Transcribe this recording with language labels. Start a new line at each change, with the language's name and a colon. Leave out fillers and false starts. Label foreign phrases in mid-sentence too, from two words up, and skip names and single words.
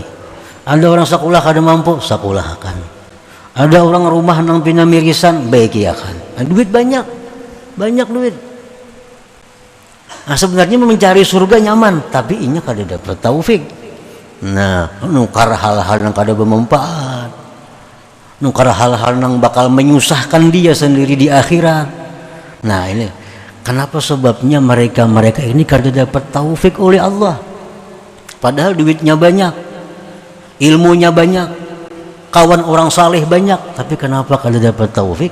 Banjar: Ada orang sekolah kada mampu, sekolahkan. Ada orang rumah nang pinamirisan, baikiakan. Nah, duit banyak duit. Nah, sebenarnya mencari surga nyaman, tapi inya kada dapat taufik. Nah, nukar hal-hal yang kada bermanfaat, nukar hal-hal yang bakal menyusahkan dia sendiri di akhirat. Nah, ini kenapa sebabnya mereka ini kada dapat taufik oleh Allah. Padahal duitnya banyak, ilmunya banyak, kawan orang saleh banyak, tapi kenapa kada dapat taufik?